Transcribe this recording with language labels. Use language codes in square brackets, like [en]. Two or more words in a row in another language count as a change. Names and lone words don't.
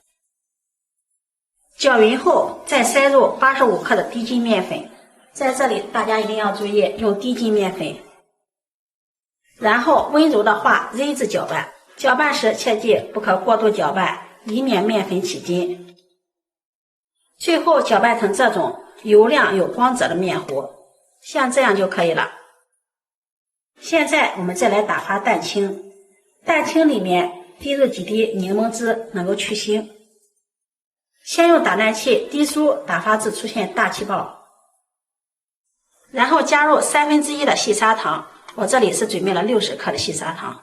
[zh] 搅匀后再塞入85克的低筋面粉，在这里大家一定要注意用低筋面粉，然后温柔的画 Z 字搅拌。搅拌时切记不可过度搅拌，以免面粉起筋。最后搅拌成这種油亮有光泽的面糊，像这样就可以了。现在我們再來打發蛋清，蛋清裡面滴入幾滴檸檬汁，能夠去腥。先用打蛋器低速打發至出現大氣泡，然後加入1/3的細砂糖，我這裡是準備了60克的細砂糖。